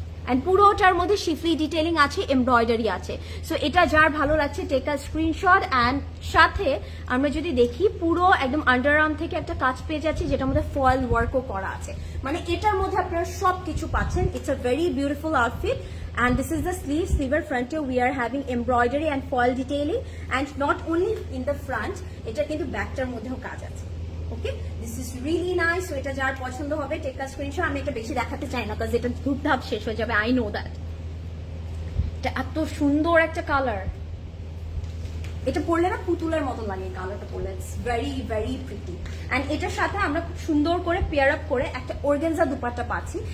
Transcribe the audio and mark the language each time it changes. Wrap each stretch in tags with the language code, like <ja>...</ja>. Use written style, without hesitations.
<bn>And পুরোটার মধ্যে শিফলি detailing আছে, এমব্রয়ডারি আছে। সো এটা যার ভালো লাগছে</bn> <en>Take a screenshot.</en> <bn>অ্যান্ড সাথে আমরা যদি দেখি পুরো একদম আন্ডারআর্ম থেকে একটা কাজ পেয়ে যাচ্ছি, যেটার মধ্যে ফয়েল ওয়ার্কও করা আছে। মানে এটার মধ্যে আপনারা সব কিছু পাচ্ছেন।</bn> <en>It's a very beautiful outfit. And this is the sleeve. Sleever front we are having embroidery and foil detailing, and not only in the front,</en> <bn>এটা কিন্তু ব্যাকটার মধ্যেও কাজ আছে।</bn> <en>Okay, this is really nice.</en> <bn>So এটা যার পছন্দ হবে</bn> <en>Take a screenshot.</en> <bn>আমি এটা বেশি দেখাতে চাই না, কারণ এটা ধূপধাপ শেষ হয়ে যাবে।</bn> <en>I know that.</en> <bn>এটা এত সুন্দর একটা কালার। এটা পরলে না পুতুলের মতো লাগে, কালারটা পরলে।</bn> <en>It's very very pretty.</en> <bn>And এটার সাথে আমরা খুব সুন্দর করে পেয়ার আপ করে একটা অর্গানজা দুপাট্টা পাচ্ছি।</bn>